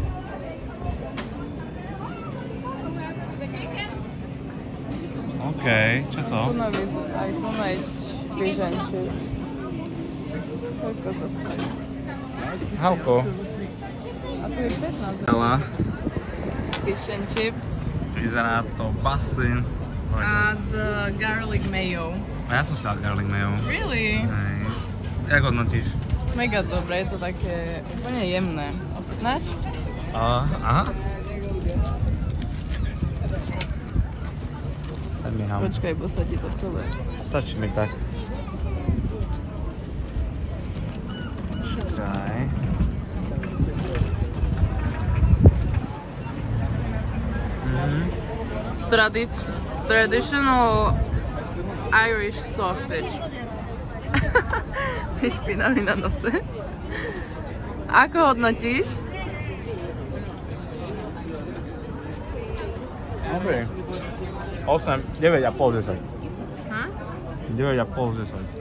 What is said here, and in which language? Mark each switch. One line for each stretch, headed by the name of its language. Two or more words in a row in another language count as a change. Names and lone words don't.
Slovak: OK, čo to? Tu na aj tu na fižanček. Koľko to stojí? Halko. A tu je 15. Hele.
English: Fish and chips.
Slovak: Vyzerá to basín. A z
English: garlic mayo.
Slovak: A ja som si dal
English: garlic mayo. Really?
Slovak: Hej. Jak hodnotíš? Mega dobré, je to také úplne jemné. Ochutnáš? Aha. Daj mi ham. Počkaj, bo sa ti to celé. Stačí mi tak. Čakaj.
English: Traditional Irish sausage.
Slovak: Špinavý na nose. Ako hodnotíš? Dobrý. 8, 9,5 10. 9,5 10.